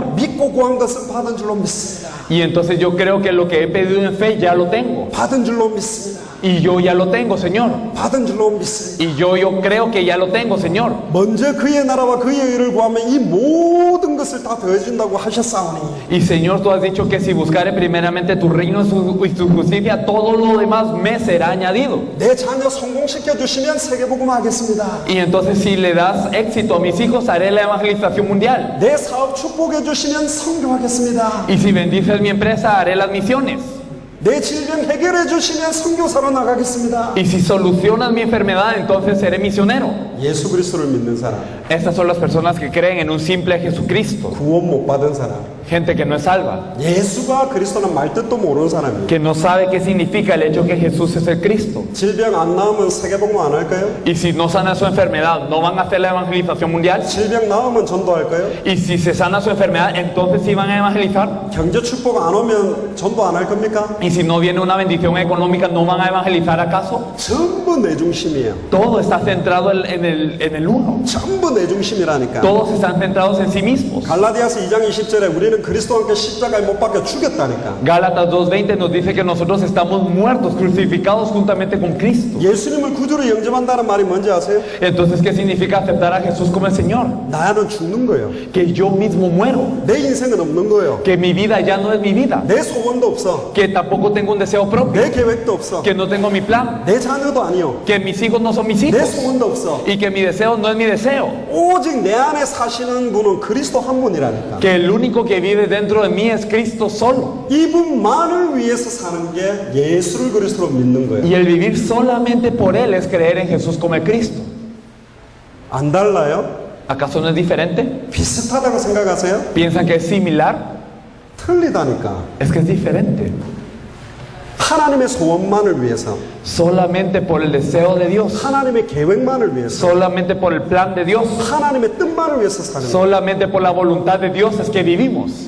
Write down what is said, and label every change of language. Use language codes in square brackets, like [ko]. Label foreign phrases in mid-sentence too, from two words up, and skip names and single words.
[ko] 믿고 구한 것은 받은 줄로 믿습니다. [es] Y entonces yo creo que lo que he pedido en fe ya lo tengo. [ko] 받은 줄로 믿습니다. [es] Y yo ya lo tengo, Señor. [ko] 받은 줄로 믿습니다. [es] Y yo creo que ya lo tengo, Señor. [ko] 먼저 그의 나라와 그의 의를 구하면 이 모든 것을 다 더해준다고 하셨사오니 [es] Y Señor, tú has dicho que si buscare primeramente tu reino y tu justicia, todo lo demás me será añadido. [ko] 내 자녀 성공시켜 주시면 세계복음 하겠습니다. [es] Y entonces si le das éxito a mis hijos, haré la evangelización mundial. [ko] 내 사업 축복해 주시면 선교하겠습니다. [es] Y si bendices mi empresa, haré las misiones. [ko] 내 질병 해결해 주시면 선교사로 나가겠습니다. [es] Y si solucionas mi enfermedad, entonces seré misionero. [ko] 예수 그리스도를 믿는 사람, [es] Estas son las personas que creen en un simple Jesucristo. [ko] 구원 못 받은 사람, [es] Gente que no es salva. [ko] 예수가 그리스도는 말뜻도 모르는 사람이에요. [es] Que no sabe qué significa el hecho que Jesús es el Cristo. [ko] 질병 안 나오면 세계복음 안 할까요? [es] Y si no sana su enfermedad, ¿no van a hacer la evangelización mundial? [ko] 질병 나오면 전도할까요? [es] Y si se sana su enfermedad, entonces sí van a evangelizar. [ko] 경제 축복 안 오면 전도 안 할 겁니까? [es] Y si no viene una bendición económica, ¿no van a evangelizar acaso? [ko] 전부 내 중심이에요. [es] Todo está centrado en el uno. [ko] 전부 내 중심이라니까. [es] Todos están centrados en sí mismos. [ko] 갈라디아서 2장 20절에 우리는 그리스도와 함께 십자가에 못 박혀 죽였다니까. [es] Gálatas 2:20 nos dice que nosotros estamos muertos, crucificados juntamente con Cristo. [ko] 예수님을 구주로 영접한다는 말이 뭔지 아세요? [es] Entonces, ¿qué significa aceptar a Jesús como el Señor? [ko] 나는 죽는 거예요. [es] Que yo mismo muero. [ko] 내 인생은 없는 거예요. [es] Que mi vida ya no es mi vida. [ko] 내 소원도 없어. [es] Que tampoco tengo un deseo propio. [ko] 내 계획도 없어. [es] Que no tengo mi plan. [ko] 내 자녀도 아니요. [es] Que mis hijos no son mis [ko] 내 [es] hijos. [ko] 소원도 없어. [es] Y que mi deseo no es mi deseo. [ko] 오직 내 안에 사시는 분은 그리스도 한 분이라니까. [es] Que el único que vive dentro de mí es Cristo solo. [ko] 이분만을 위해서 사는 게 예수를 그리스도로 믿는 거예요. [es] Y el vivir solamente por Él es creer en Jesús como el Cristo. [ko] 안 달라요? [es] ¿Acaso no es diferente? [ko] 비슷하다고 생각하세요? [es] ¿Piensan que es similar? [ko] 틀리다니까. [es] Es que es diferente. [ko] 하나님의 소원만을 위해서, [es] Solamente por el deseo de Dios, [ko] 하나님의 계획만을 위해서, [es] solamente por el plan de Dios, [ko] 하나님의 뜻만을 위해서 사는 거예요. [es] solamente por la voluntad de Dios es que vivimos.